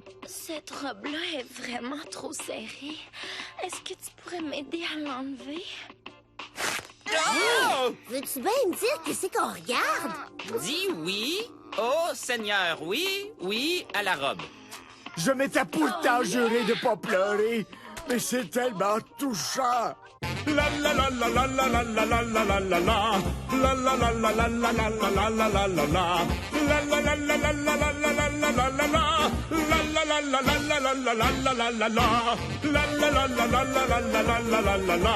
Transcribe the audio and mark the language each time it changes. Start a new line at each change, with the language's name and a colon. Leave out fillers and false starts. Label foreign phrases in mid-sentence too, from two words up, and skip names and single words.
French: Cette robe-là est vraiment trop serrée. Est-ce que tu pourrais m'aider à l'enlever? Oh! Veux-tu bien me dire que c'est qu'on regarde? Dis oui. Oh, Seigneur, oui, oui, à la robe. Je m'étais pourtant juré de pas pleurer, mais c'est tellement touchant! La la la la la la la la la la la la la. La la la la la la la la la la la la la. La la la la la la la la la la la la. La la la la la la la la la la la la. La la la la la la la la la la la la.